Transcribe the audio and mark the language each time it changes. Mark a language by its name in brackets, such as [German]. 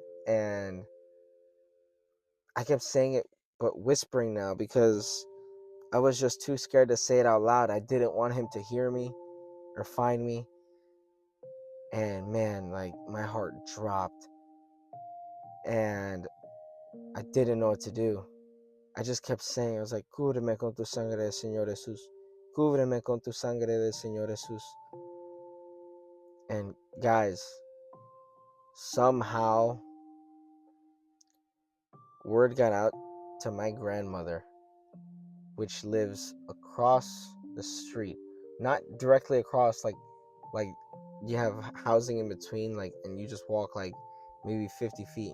[English] And I kept saying it, but whispering now, because I was just too scared to say it out loud. I didn't want him to hear me or find me. And man, like, my heart dropped. And I didn't know what to do. I just kept saying, I was like, [Spanish] "Cúbreme con tu sangre, Señor Jesús. Cúbreme con tu sangre del Señor Jesús." [English] And guys, somehow word got out to my grandmother, which lives across the street. Not directly across, like you have housing in between, like, and you just walk like maybe 50 feet.